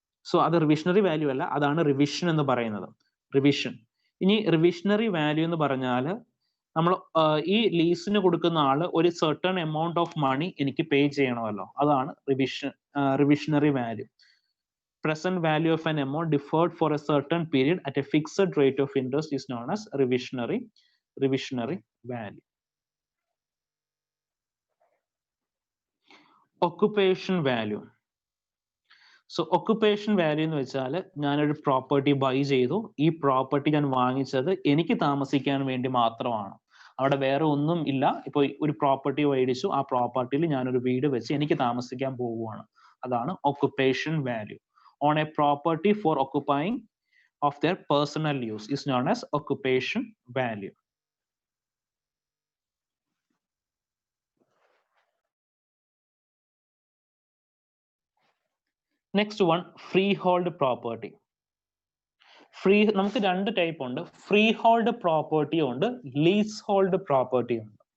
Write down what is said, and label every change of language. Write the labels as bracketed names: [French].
[Malayalam] So അത് റിവിഷണറി value അല്ല, അതാണ് റിവിഷൻ എന്ന് പറയുന്നത്. റിവിഷൻ. ഇനി റിവിഷണറി വാല്യൂ എന്ന് പറഞ്ഞാൽ നമ്മൾ ഈ ലീസിന് കൊടുക്കുന്ന ആള് ഒരു സർട്ടൺ എമൗണ്ട് ഓഫ് മണി എനിക്ക് പേ ചെയ്യണമല്ലോ, അതാണ് റിവിഷണറി value. [English] Present value of an amount deferred for a certain period at a fixed rate of interest is known as revisionary value. Occupation value. [Malayalam] So occupation value എന്ന് വെച്ചാൽ ഞാനൊരു property by ചെയ്തു. ഈ property ഞാൻ വാങ്ങിച്ചത് എനിക്ക് താമസിക്കാൻ വേണ്ടി മാത്രമാണ്. അവിടെ വേറെ ഒന്നും ഇല്ല. ഇപ്പോൾ ഒരു പ്രോപ്പർട്ടി മേടിച്ചു, ആ പ്രോപ്പർട്ടിയിൽ ഞാനൊരു വീട് വെച്ച് എനിക്ക് താമസിക്കാൻ പോവുകയാണ്. അതാണ് [English] occupation value. On a property for occupying of their personal use is known as occupation value. Next one, freehold property. [Malayalam] നമുക്ക് രണ്ട് ടൈപ്പ് ഉണ്ട്. ഫ്രീ ഹോൾഡ് പ്രോപ്പർട്ടി ഉണ്ട്, ലീസ് ഹോൾഡ് പ്രോപ്പർട്ടി ഉണ്ട്.